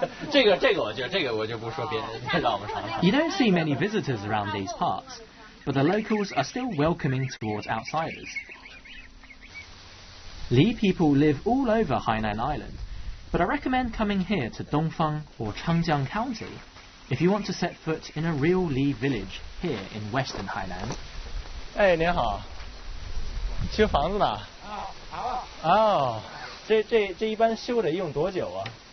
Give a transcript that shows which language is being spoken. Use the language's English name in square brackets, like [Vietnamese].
[Chinese] 这个我就不说别让我们尝尝。 [English] You don't see many visitors around these parts, but the locals are still welcoming towards outsiders. Li people live all over Hainan Island, but I recommend coming here to Dongfang or Changjiang County if you want to set foot in a real Li village here in Western Hainan. [Chinese] 哎，您好。修房子呢？哦，这一般修得用多久啊？